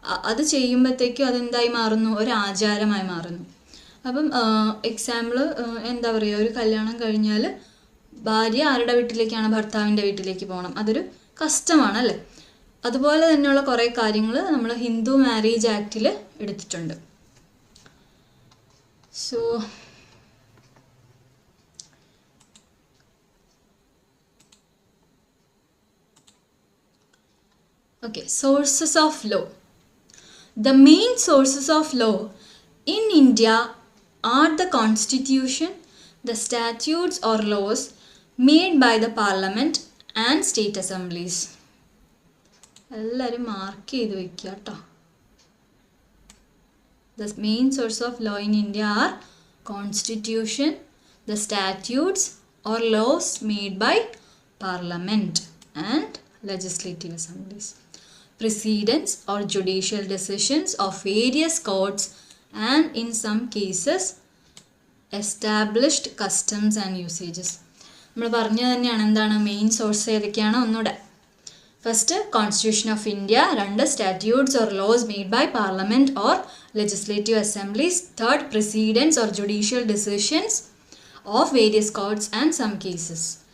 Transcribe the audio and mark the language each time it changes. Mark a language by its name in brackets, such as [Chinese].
[Malayalam] അത് ചെയ്യുമ്പോഴത്തേക്കും അതെന്തായി മാറുന്നു, ഒരു ആചാരമായി മാറുന്നു. അപ്പം എക്സാമ്പിൾ എന്താ പറയുക, ഒരു കല്യാണം കഴിഞ്ഞാൽ ഭാര്യ ആരുടെ വീട്ടിലേക്കാണ്, ഭർത്താവിൻ്റെ വീട്ടിലേക്ക് പോകണം. അതൊരു കസ്റ്റമാണ് അല്ലേ. അതുപോലെ തന്നെയുള്ള കുറേ കാര്യങ്ങൾ നമ്മൾ ഹിന്ദു മാരേജ് ആക്റ്റിൽ എടുത്തിട്ടുണ്ട്. [English] So okay, sources of law. The main sources of law In India, are the constitution, the statutes or laws made by the parliament and state assemblies? [Malayalam] എല്ലാവരും മാർക്ക് ചെയ്ത് വെക്കുക കേട്ടോ. [English] The main source of law in India are constitution, the statutes or laws made by parliament and legislative assemblies, precedents or judicial decisions of various courts, and in some cases established customs and usages. [Malayalam] നമ്മൾ പറഞ്ഞത് തന്നെയാണ് എന്താണ് main source ഏതൊക്കെയാണ് ഒന്നുകൂടെ. [English] First constitution of India, രണ്ട് statutes or laws made by parliament or legislative assemblies, third precedents or judicial decisions of various courts and some cases.